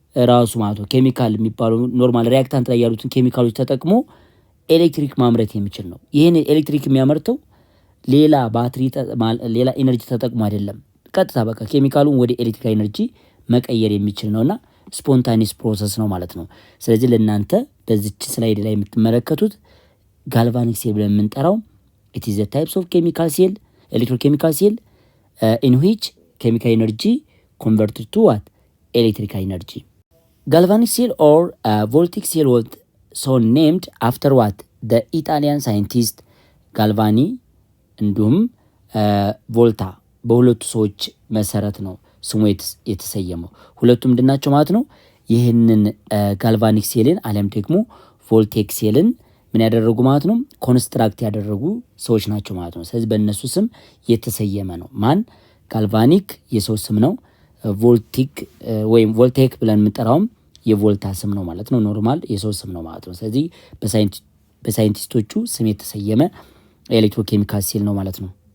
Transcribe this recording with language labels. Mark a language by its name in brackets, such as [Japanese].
[Amharic] ራሱ ማለት ነው ኬሚካል የሚባሉ ኖርማል ሪአክታንት ላይ ያሉትን ኬሚካሎች ተጠቅሞ ኤሌክትሪክ ማምረት የሚችል ነው። ይህን ኤሌክትሪክ የሚያመርተው ሌላ ባትሪ ሌላ ኤነርጂ ተጠቅሞ አይደለም። ቀጥታ በቃ ኬሚካሉን ወደ ኤሌክትሪክ ኤነርጂ መቀየር የሚችል ነውና ስፖንታኒየስ ፕሮሰስ ነው ማለት ነው። ስለዚህ ለእናንተ በዚች ስላይድ ላይ የምትመለከቱት ጋልቫኒክ ሴል ብለን የምንጠራው [English] it is the types of chemical cell electrochemical cell in which chemical energy converted to what electrical energy. Galvanic cell or voltaic cell was so named after what the Italian scientist Galvani [Amharic] እንዲሁም ቮልታ በሁለቱ ሰዎች መሰረት ነው ስሙ የተሰየመው። ሁለቱም ምንድናቸው ማለት ነው? ይህንን ጋልቫኒክ ሴልን አለም ደግሞ ቮልቴክ ሴልን ምን ያደረጉ ማለት ነው? ኮንስትራክት ያደረጉ ሰዎች ናቸው ማለት ነው። ስለዚህ በእነሱ ስም የተሰየመ ነው። ማን? ጋልቫኒክ የሰው ስም ነው። ቮልቲክ ወይም ቮልቴክ ብለን የምንጠራውም የቮልታ ስም ነው ማለት ነው። ኖርማል የሰው ስም ነው ማለት ነው። ስለዚህ በሳይንቲስቶቹ ስም የተሰየመ ኤሌክትሮኬሚካል ሴል ነው ማለት ነው።